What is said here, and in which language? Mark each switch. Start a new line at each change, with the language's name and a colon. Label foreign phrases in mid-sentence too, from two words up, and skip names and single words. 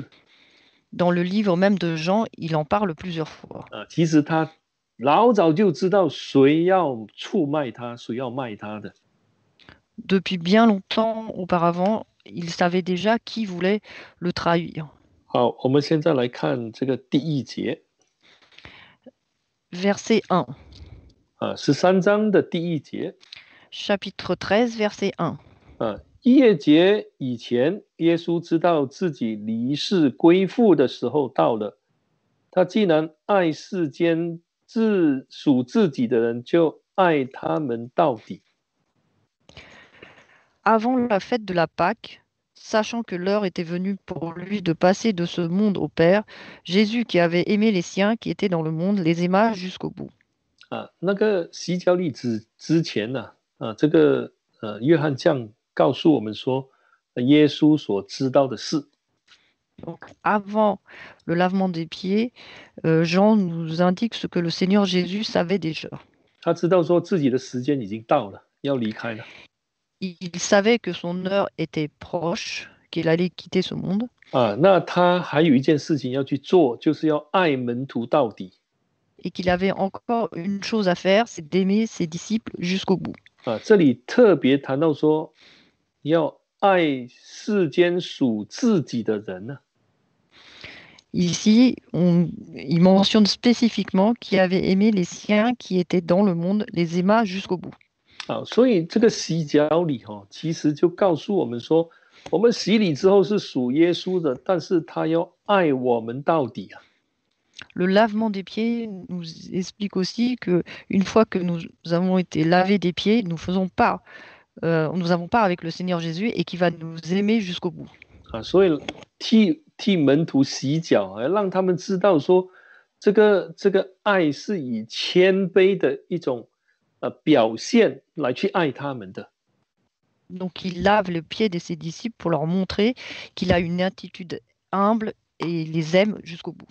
French: Dans le livre même de Jean, il en parle plusieurs fois.
Chinese: 其实他老早就知道谁要出卖他，谁要卖他的。
French: Depuis bien longtemps auparavant, il savait déjà qui voulait le trahir.
Chinese: 好，我们现在来看这个第1节。
French: Verset 1.
Chinese: 13章的第1节
French: chapitre 13, verset 1.
Chinese: 逾越节以前，耶稣知道自己离世归父的时候到了。他既然爱世间属自己的人，就爱他们到底。
French: Avant la fête de la Pâque, sachant que l'heure était venue pour lui de passer de ce monde au Père, Jésus, qui avait aimé les siens qui étaient dans le monde, les aima jusqu'au bout.
Chinese: 那个洗脚礼之前呢，这个约翰这样告诉我们说，耶稣所知道的事。
French: Donc, avant le lavement des pieds, Jean nous indique ce que le Seigneur Jésus savait déjà.
Chinese: 他知道说自己的时间已经到了，要离开了。
French: Il savait que son heure était proche, qu'il allait quitter ce monde.
Chinese: 那他还有一件事情要去做，就是要爱门徒到底。
French: Et qu'il avait encore une chose à faire, c'est d'aimer ses disciples jusqu'au bout.
Chinese: 这里特别谈到说，要爱世间属自己的人呢。
French: Ici, il mentionne spécifiquement qu'il avait aimé les siens qui étaient dans le monde, les aima jusqu'au bout.
Chinese: 所以这个洗脚礼其实就告诉我们说，我们洗礼之后是属耶稣的，但是他要爱我们到底啊。
French: Le lavement des pieds nous explique aussi que une fois que nous avons été lavés des pieds, nous avons part avec le Seigneur Jésus et qui va nous aimer jusqu'au bout.
Chinese: 所以替门徒洗脚，让他们知道说，这个爱是以谦卑的一种表现来去爱他们的。
French: Donc il lave le pied de ses disciples pour leur montrer qu'il a une attitude humble et les aime jusqu'au bout.